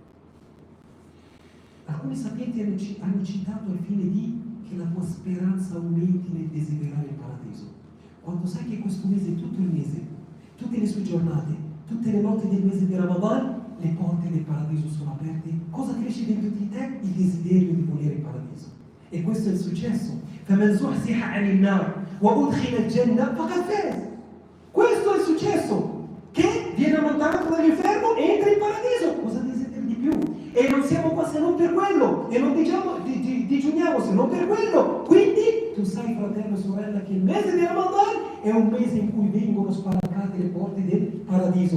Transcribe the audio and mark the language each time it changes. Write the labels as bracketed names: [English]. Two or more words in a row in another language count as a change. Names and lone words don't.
[Italian] Alcuni sapienti hanno citato al fine di che la tua speranza aumenti nel desiderare il paradiso. Quando sai che questo mese, tutto il mese, tutte le sue giornate, tutte le notti del mese di Ramadan, le porte del paradiso sono aperte, cosa cresce dentro di te? Il desiderio di volere il paradiso. E questo è il successo. [Arabic] فَمَنْ زُحْزِحَ عَنِ النَّارِ وَأُدْخِلَ الْجَنَّةَ فَقَدْ فَازَ. [Italian] Questo è il successo, che viene allontanato dall'inferno e entra in paradiso. Cosa desideri di più? E non siamo qua se non per quello, e non digiuniamo se non per quello. Quindi tu sai, fratello e sorella, che il mese di Ramadan è un mese in cui vengono spalancate le porte del paradiso.